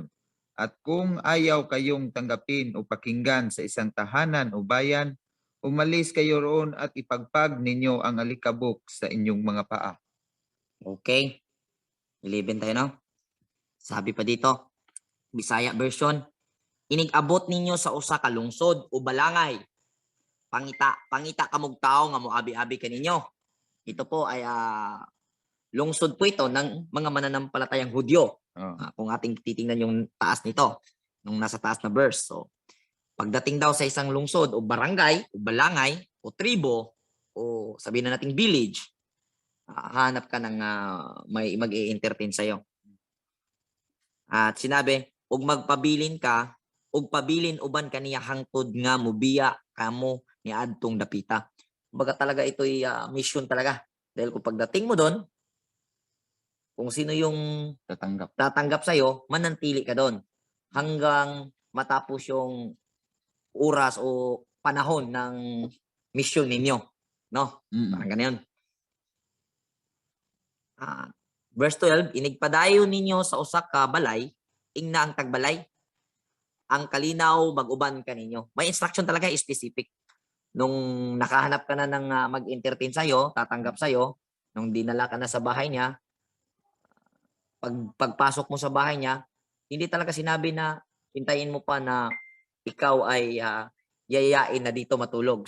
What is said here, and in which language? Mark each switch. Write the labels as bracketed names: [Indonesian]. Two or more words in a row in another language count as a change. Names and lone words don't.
[Filipino] At kung ayaw kayong tanggapin o pakinggan sa isang tahanan o bayan, umalis kayo roon at ipagpag ninyo ang alikabok sa inyong mga paa. Okay. 11 tayo, no? Sabi pa dito, Bisaya version, [Cebuano] inigabot ninyo sa usa ka lungsod o balangay. Pangita kamog tao nga moabi-abi kaninyo. [Filipino] ito po ay lungsod po ito ng mga mananampalatayang Hudyo. Oh. Kung ating titingnan yung taas nito, nung nasa taas na verse. So, pagdating daw sa isang lungsod o barangay o balangay o tribo o sabihin na nating village, hanap ka ng may mag-i-entertain sa'yo. At sinabi, [Cebuano] ug magpabilin ka, ug pabilin uban kaniya hangtod nga mubiya kamo ni adtong dapita. [Filipino] Kumbaga talaga ito'y mission talaga. Dahil kung pagdating mo doon, kung sino yung tatanggap sa'yo, manantili ka doon hanggang matapos yung oras o panahon ng mission ninyo. No? Parang ganyan. Verse 12, [Cebuano] inigpadayon ninyo sa usak ka balay, ingna ang tagbalay, ang kalinaw mag-uban ka ninyo. [Filipino] May instruction talaga specific. Nung nakahanap ka na ng mag-entertain sa'yo, tatanggap sa'yo, nung dinala ka na sa bahay niya, pagpasok mo sa bahay niya, hindi talaga sinabi na hintayin mo pa na ikaw ay yayain na dito matulog.